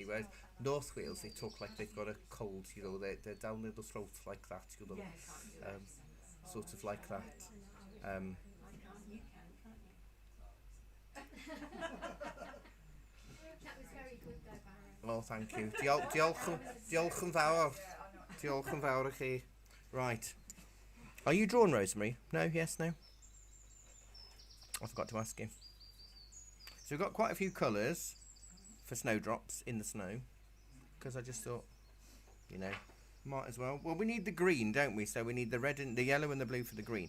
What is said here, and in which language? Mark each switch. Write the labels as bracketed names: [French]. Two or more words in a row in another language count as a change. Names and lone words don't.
[English] Whereas North Wales, they talk like they've got a cold, you know. They're down their throats like that, you know. Sort of like that. I can't, you can, can't you? That was very good though, Barry. Well, thank you. [Welsh] Diolch yn fawr. Diolch yn fawr I chi. [English] Right. Are you drawn, Rosemary? No? Yes? No? I forgot to ask you. So we've got quite a few colours for Snowdrops in the snow. Because I just thought, you know, might as well. Well, we need the green, don't we? So we need the red and the yellow and the blue for the green.